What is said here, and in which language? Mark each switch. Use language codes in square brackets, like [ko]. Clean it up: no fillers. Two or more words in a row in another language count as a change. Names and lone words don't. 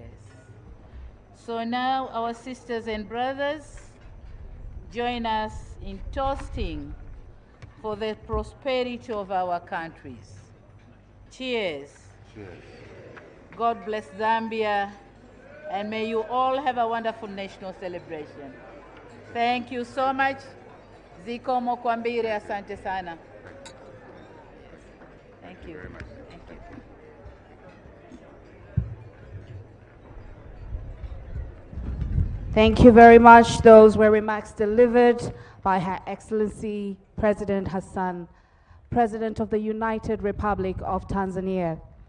[en] So now our sisters and brothers, join us in toasting for the prosperity of our countries. Cheers. Cheers. God bless Zambia, and may you all have a wonderful national celebration. Thank you so much. [ny] Zikomo kwambiri, [sw] asante sana. [en] Thank you. Very much. Thank you. Thank you very much. Those were remarks delivered by Her Excellency President Hassan, President of the United Republic of Tanzania.